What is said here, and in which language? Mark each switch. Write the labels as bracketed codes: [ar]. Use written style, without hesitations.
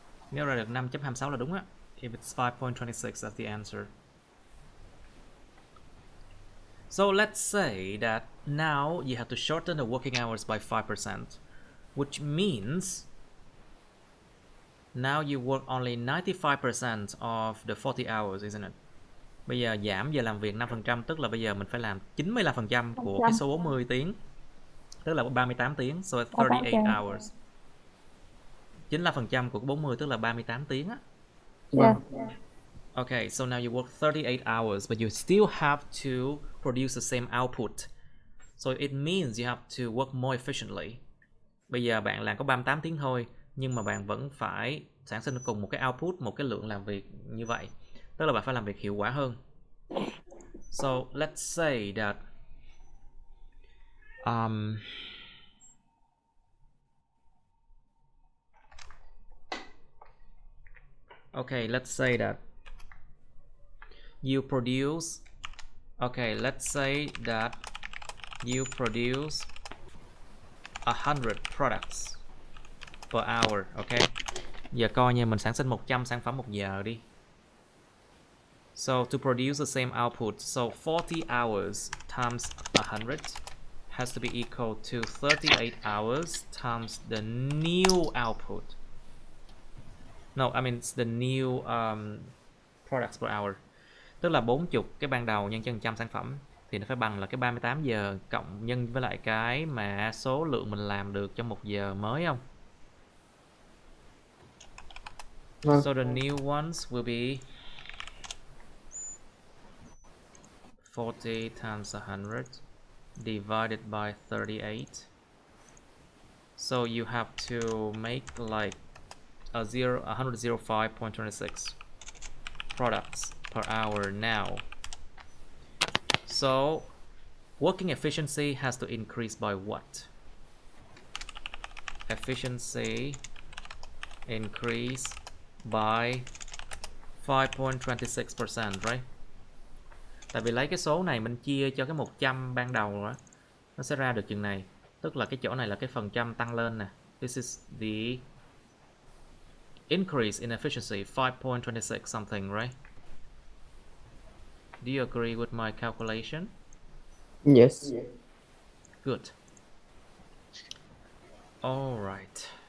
[vi] Nếu ra được 5.26 là đúng á. [en] If it's 5.26, that's the answer. So let's say that now you have to shorten the working hours by 5%, which means now you work only 95% of the 40 hours, isn't it? [vi] Bây giờ giảm giờ làm việc 5%, tức là bây giờ mình phải làm 95% của cái số 40 tiếng, tức là 38 tiếng, so 38 hours. 95% của 40 tức là 38 tiếng á. Dạ. [en] Okay, so now you work 38 hours, but you still have to produce the same output. So it means you have to work more efficiently. [vi] Bây giờ bạn làm có 38 tiếng thôi, nhưng mà bạn vẫn phải sản sinh cùng một cái output, một cái lượng làm việc như vậy. Tức là bạn phải làm việc hiệu quả hơn. [en] So let's say that okay, let's say that you produce, okay, let's say that you produce 100 products per hour, okay? [vi] Giờ coi như mình sản sinh 100 sản phẩm một giờ đi. [en] So to produce the same output, so 40 hours times 100 has to be equal to 38 hours times the new output. No, I mean it's the new products per hour. [vi] Tức là 40 cái ban đầu nhân cho 100 sản phẩm thì nó phải bằng là cái 38 giờ cộng nhân với lại cái mà số lượng mình làm được trong một giờ mới không? [en] So the new ones will be 40 times 100 divided by 38. So you have to make like 105.26 products per hour now. So working efficiency has to increase by what? Efficiency increase by 5.26%, right? [vi] Tại vì lấy cái số này mình chia cho cái 100 ban đầu đó, nó sẽ ra được chừng này. Tức là cái chỗ này là cái phần trăm tăng lên nè. [en] This is the increase in efficiency, 5.26 something, right? Do you agree with my calculation? Yes. Good. All right.